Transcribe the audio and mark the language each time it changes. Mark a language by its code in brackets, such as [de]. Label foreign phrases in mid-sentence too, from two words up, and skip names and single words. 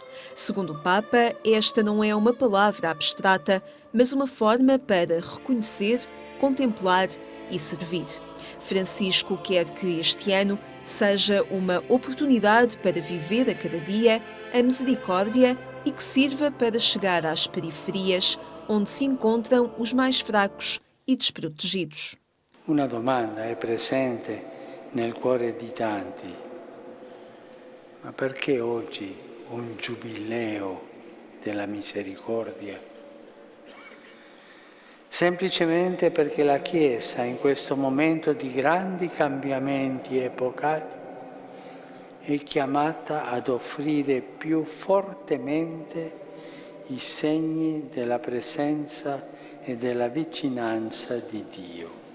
[pt] Segundo o Papa, esta não é uma palavra abstrata, mas uma forma para reconhecer, contemplar e servir. Francisco quer que este ano seja uma oportunidade para viver a cada dia a misericórdia e que sirva para chegar às periferias, onde se encontram os mais fracos e desprotegidos. [it] Una domanda è presente nel cuore di tanti. Ma perché oggi un giubileo della misericordia? Semplicemente perché la Chiesa in questo momento di grandi cambiamenti epocali è chiamata ad offrire più fortemente i segni della presenza e della vicinanza di Dio.